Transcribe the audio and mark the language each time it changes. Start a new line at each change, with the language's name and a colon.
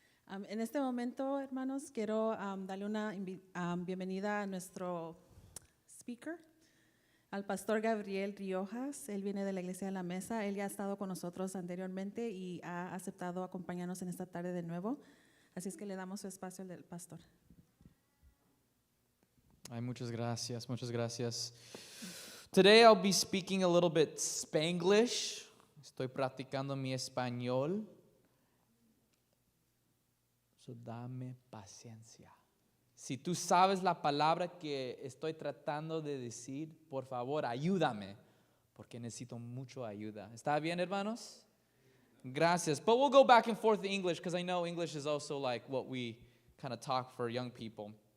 Spanish: En este momento, hermanos, quiero darle una bienvenida a nuestro speaker, al pastor Gabriel Riojas. Él viene de la Iglesia de la Mesa. Él ya ha estado con nosotros anteriormente y ha aceptado acompañarnos en esta tarde de nuevo. Así es que le damos su espacio al pastor. Ay, muchas gracias, muchas gracias.
English: Today I'll be speaking a little bit Spanglish.
Spanish: Estoy practicando mi español. So dame paciencia. Si tú sabes la palabra que estoy tratando de decir, por favor, ayúdame, porque necesito mucho ayuda. ¿Está bien, hermanos? Gracias.
English: But we'll go back and forth in English because I know English is also like what we kind of talk for young people.